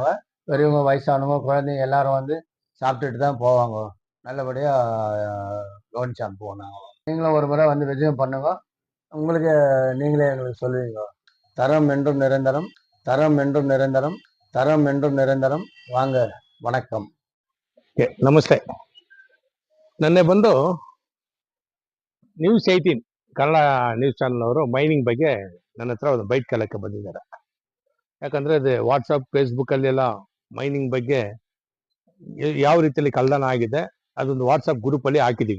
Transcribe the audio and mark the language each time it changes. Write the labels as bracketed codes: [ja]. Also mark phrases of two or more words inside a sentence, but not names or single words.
[ta] பெரியவங்க, வயசானவங்க, குழந்தைங்க எல்லாரும் வந்து சாப்பிட்டுட்டு தான் போவாங்க. நல்லபடியாக கவனிச்சு அனுப்புவோம் நாங்கள். நீங்களும் ஒரு முறை வந்து விஜயம் பண்ணுங்க. உங்களுக்கு நீங்களே எங்களுக்கு சொல்லுவீங்க. தரம் என்றும் நிரந்தரம், தரம் என்றும் நிரந்தரம், தரம் என்றும் ನಿರಂತರಂ. வாங்க வணக்கம். [kn] ನಮಸ್ತೆ. ನೆನ್ನೆ ಬಂದು News18 ಕನ್ನಡ [en] news channel [kn] ಅವರು ಮೈನಿಂಗ್ ಬಗ್ಗೆ ನನ್ನ ಹತ್ರ ಒಂದು ಬೈಟ್ ಕೇಳಕ್ಕೆ ಬಂದಿದ್ದಾರೆ. ಯಾಕಂದರೆ ಅದು ವಾಟ್ಸಪ್, ಫೇಸ್ಬುಕ್ಕಲ್ಲೆಲ್ಲ ಮೈನಿಂಗ್ ಬಗ್ಗೆ ಯಾವ ರೀತಿಯಲ್ಲಿ ಕಳ್ಳತನ ಆಗಿದೆ, ಅದೊಂದು ವಾಟ್ಸಪ್ ಗ್ರೂಪಲ್ಲಿ ಹಾಕಿದ್ದೀವಿ.